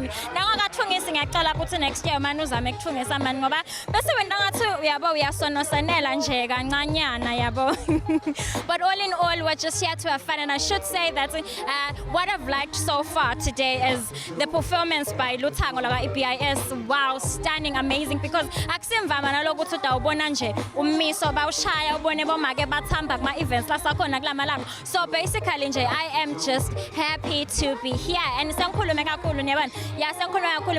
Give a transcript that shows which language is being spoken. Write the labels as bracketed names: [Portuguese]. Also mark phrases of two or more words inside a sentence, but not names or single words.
[English] Now I got next year, but all in all, we're just here to have fun. And I should say that what I've liked so far today is the performance by Luthango Laga EPIS. Wow, stunning, amazing. [Swati] Because akusimvama naloku ukuthi ubona nje umiso bawushaya ubone bomake bathamba kuma events lasakhona kulamalanga. [English] So basically nje I am just happy to be here. [Swati] And sangikhulume kakhulu niyabona. Yeah, sangikhulume kakhulu.